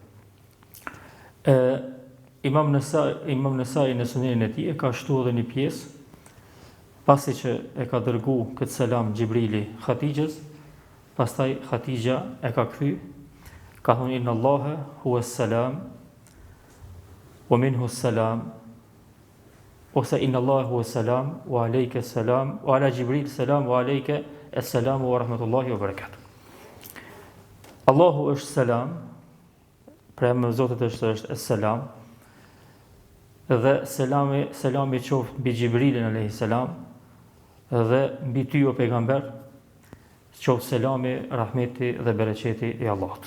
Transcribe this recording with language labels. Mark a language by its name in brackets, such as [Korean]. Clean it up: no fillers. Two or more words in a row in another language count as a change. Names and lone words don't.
[Albanian] Imam Nesai në sunenin e tij e ka shtu edhe një pjesë, pasi që e ka dërgu këtë selam Gjibrili Khatijës, pastaj Khatija e ka kthy, ka thonë [Arabic] إن الله هو السلام ومنه السلام, [Albanian] ose [Arabic] إن الله هو السلام وعليك السلام وعلى جبريل السلام وعليك السلام ورحمة الله وبركاته. [Albanian] Allahu është selam, pra me Zotit është selam, dhe selami qoftë mbi Gjibrilin [Arabic] عليه السلام [Albanian] dhe mbi ty o pejgamber, qoftë selami, rahmeti dhe bereqeti i Allahut.